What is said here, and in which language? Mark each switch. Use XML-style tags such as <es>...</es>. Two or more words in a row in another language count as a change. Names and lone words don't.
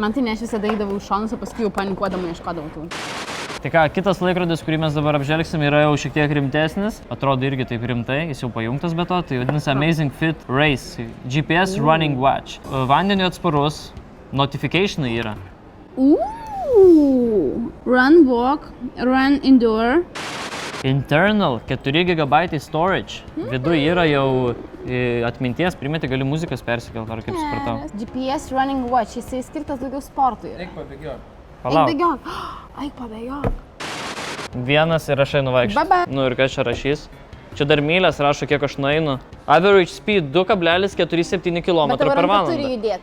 <lt>Man tai ne aš visada eidavau iš šonus, o paskui jau panikuodama ieškodavau tų. Tai ką, kitas laikrodis, kurį mes dabar apžvelgsim, yra jau šiek tiek rimtesnis. Atrodo irgi taip rimtai, jis jau pajungtas be to. Tai vadinasi Amazfit Race GPS Running Watch. Vandeniu atsparus, notificationai yra.</lt> <en>Run, walk, run, indoor. Internal 4 GB storage.</en> <lt>Viduje yra jau atminties, primeti gali muzikas persikelti, ar kaip supratau. GPS Running Watch, jisai skirtas daugiau sportui. Eik pabėgiok. Palauk. Eik bėgiok. Eik pabėgiok. Vienas ir aš einu vaikščioti. Nu ir kas čia rašys? Čia dar mylės rašo, kiek aš nueinu.</lt> <en>Average speed</en> <lt>2,47 km per valandą.</lt>